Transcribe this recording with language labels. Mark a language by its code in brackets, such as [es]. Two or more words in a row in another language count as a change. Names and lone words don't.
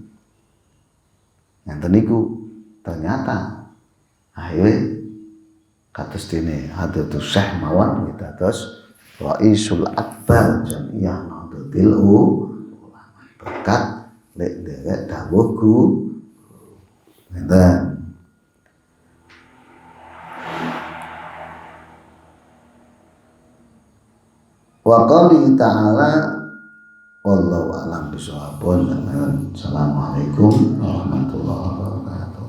[jv] Yang niku [id] ternyata akhirnya [jv] kados dene Hadratus Syekh mawon dados Raisul Akbar Jamiyah Nahdlatul Ulama berkat lek derek dawuhku ngeten. [ar] وقال تعالى والله أعلم بالصواب. السلام عليكم ورحمة الله وبركاته.